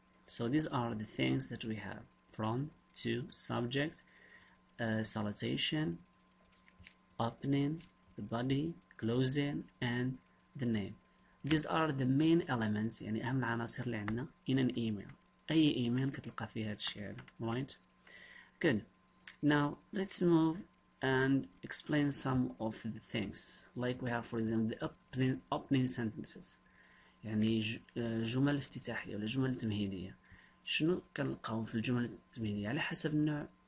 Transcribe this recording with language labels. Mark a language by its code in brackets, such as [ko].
[en] So these are the things that we have: from, to, subject, salutation, opening, the body, closing, and the name. These are the main elements [ar] يعني أهم العناصر اللي عندنا [en] in an email. [ar] أي إيميل كتلقى فيه هاد الشيء هذا. [en] Right? Good. Now let's move and explain some of the things. Like we have for example the opening sentences. [ar] يعني جمل افتتاحية ولا جمل تمهيدية. شنو كنلقاو في الجمل التمهيدية؟ على حسب النوع.